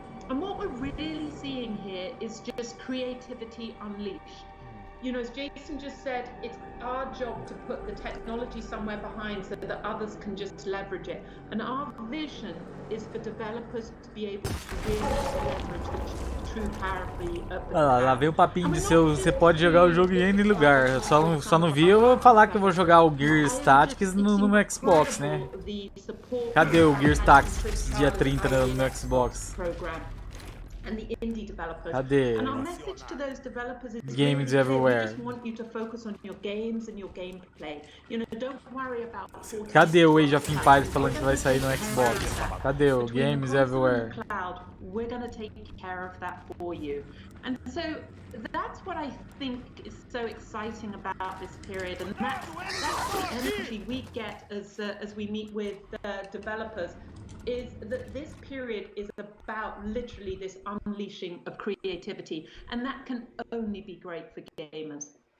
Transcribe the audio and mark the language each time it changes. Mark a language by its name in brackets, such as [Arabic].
[English] And what we're really seeing here is just creativity unleashed. You know, as Jason just said, it's our job to put the technology somewhere behind so that others can just leverage it. And our vision is for developers to be able to really leverage the true power of the [Portuguese] lá veio o papinho de você pode jogar o jogo em N lugar. Só não vi eu falar que eu vou jogar o Gears Tactics no Xbox, né? Cadê o Gears Tactics dia 30 no meu Xbox? [English] And the indie developers. [Portuguese] Cadê? [English] And our message to those developers is games really everywhere. We just want you to focus on your games and your gameplay. You know, don't worry about. [Portuguese] Cadê o Age of Empires falando que vai sair no Xbox? Cadê o Games Everywhere? [English] Cloud, we're going to take care of that for you. And so that's what I think is so exciting about this period, and that's the energy we get as we meet with developers. Is that this period is about literally this unleashing of creativity, and that can only be great for gamers.